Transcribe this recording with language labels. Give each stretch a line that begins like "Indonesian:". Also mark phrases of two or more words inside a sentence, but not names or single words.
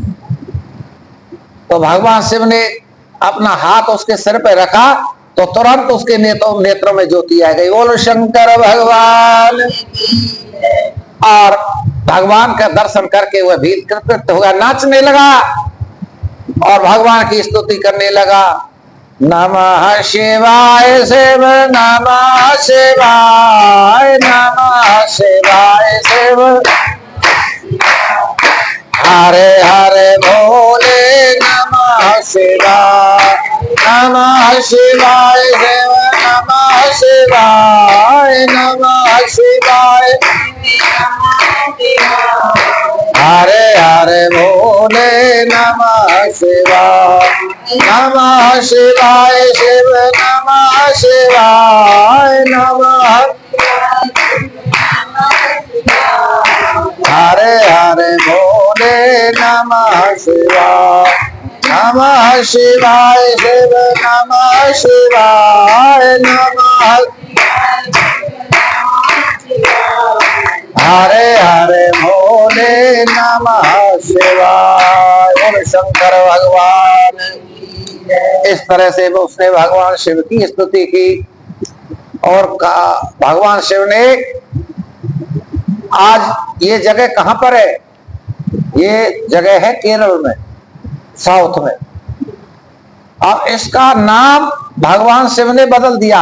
Hindi: तो भगवान शिव ने अपना हाथ उसके सिर पे रखा तो तुरंत उसके नेत्रों में ज्योति आ गई। बोलो शंकर भगवान। और भगवान का दर्शन करके वह भील कृतकृत हो गया, नाचने लगा और भगवान की स्तुति करने लगा।
Sanskrit: नमः शिवाय शिव, नमः शिवाय, नमः शिवाय शिव, हरे हरे भोले नमः शिवाय, नमः शिवाय शिव, नमः शिवाय, नमः शिवाय, हरे हरे भोले नमः शिवाय, नमः शिवाय शिव, नमः शिवाय, नमः हरे हरे भोले नमः शिवाय, नमः शिवाय शिव, नमः शिवाय, नमः हरे हरे भोले नमः शिवाय।
Hindi: बोल शंकर भगवान। इस तरह से उसने भगवान शिव की स्तुति की और कहा। भगवान शिव ने, आज ये जगह कहां पर है, ये जगह है केरल में, साउथ में, और इसका नाम भगवान शिव ने बदल दिया।